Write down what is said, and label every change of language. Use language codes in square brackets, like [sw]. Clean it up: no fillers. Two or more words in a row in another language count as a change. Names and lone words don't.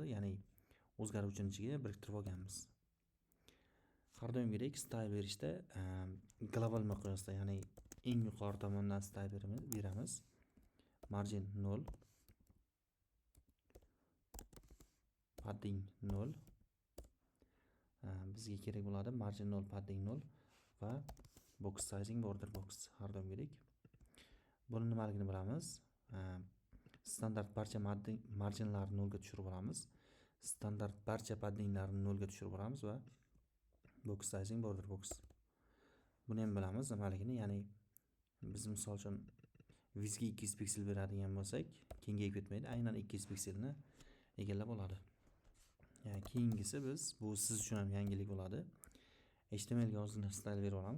[uz] Ya'ni o'zgaruvchining ichiga biriktirib olganmiz. Har doimgidek style berishda global miqyosda, ya'ni eng yuqori tomondan style beramiz. [en] Margin 0, padding 0. [uz] Bizga kerak bo'ladi [en] margin 0, padding 0 [uz] va [en] box sizing border box [uz] har doimgidek. Buni nimaligini bilamiz. Standart barcha marginlarni 0 ga tushirib olamiz. Standart barcha paddinglarni 0 ga tushirib olamiz va [en] box sizing border box. [uz] Buni ham bilamiz nimaligini, ya'ni biz misol uchun vizga 200 piksel beradigan bo'lsak, kengayib ketmaydi, aynan 200 pikselni egallab oladi. Yani keyingisi biz, bu siz uchun ham yangilik bo'ladi. HTML ga ozgina style berib olamiz.